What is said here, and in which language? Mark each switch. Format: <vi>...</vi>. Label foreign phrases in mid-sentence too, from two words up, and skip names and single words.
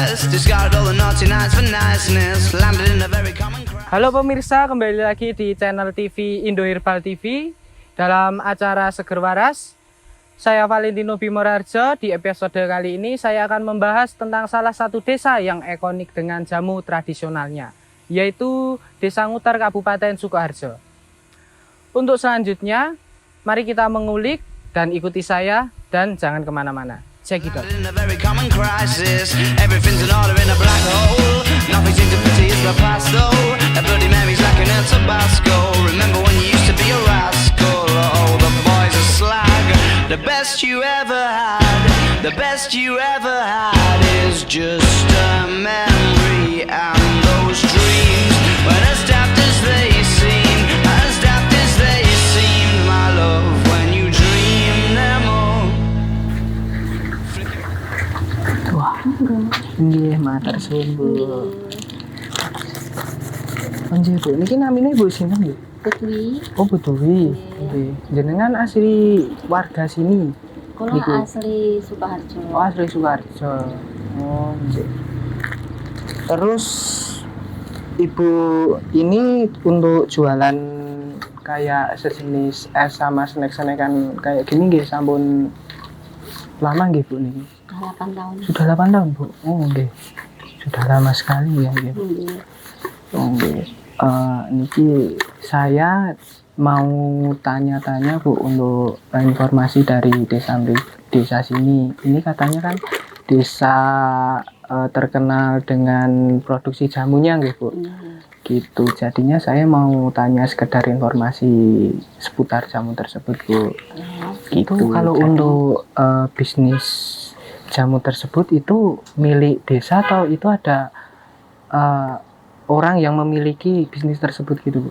<en>Discarded all the naughty nights for niceness. Landed in a very common crowd.</en> <id>Halo pemirsa, kembali lagi di channel TV Indo Herbal TV dalam acara Seger Waras. Saya Valentino Bimorarjo. Di episode kali ini saya akan membahas tentang salah satu desa yang ikonik dengan jamu tradisionalnya, yaitu Desa Nguter, Kabupaten Sukoharjo. Untuk selanjutnya, mari kita mengulik dan ikuti saya dan jangan kemana-mana.</id> <en>Check it out. In a very common crisis. Everything's in order in a black hole. Nothing seems to pity is the past though. A Bloody Mary's like an El Tabasco. Remember when you used to be a rascal? Oh, the boys are slag. The best you ever had. The best you ever had is just a memory. And those dreams, when as daft as they seem, as daft as they seemed, my love, when you dream them all.</en> <jv>Wah, nggih matur suwun, Bu. Nggih, Bu. Niki namine Bu sinten, Bu? Putwi, Oh, Bu Dewi. Nggih. Jenengan</jv> <id>asli warga sini. kalau</id> <jv>Niku.</jv> <id>asli Sukoharjo. Oh, asli Sukoharjo. Oh, nggih. Terus Ibu ini untuk jualan kayak sejenis es sama snack-snackan kayak gini</id> <jv>nggih sampun</jv> <id>lama nggih, Bu niki? Sudah 8 tahun. Sudah 8 tahun, Bu. Oh, nggih. Sudah lama sekali ya, nggih. Nggih. Oh, nggih. Niki saya mau tanya-tanya, Bu, untuk informasi dari desa sini. Ini katanya kan desa terkenal dengan produksi jamunya, nggih, Bu. Nggih. Gitu. Jadinya saya mau tanya sekedar informasi seputar jamu tersebut, Bu. Ya, Itu kalau untuk bisnis jamu tersebut itu milik desa atau itu ada orang yang memiliki bisnis tersebut gitu, Bu?</id>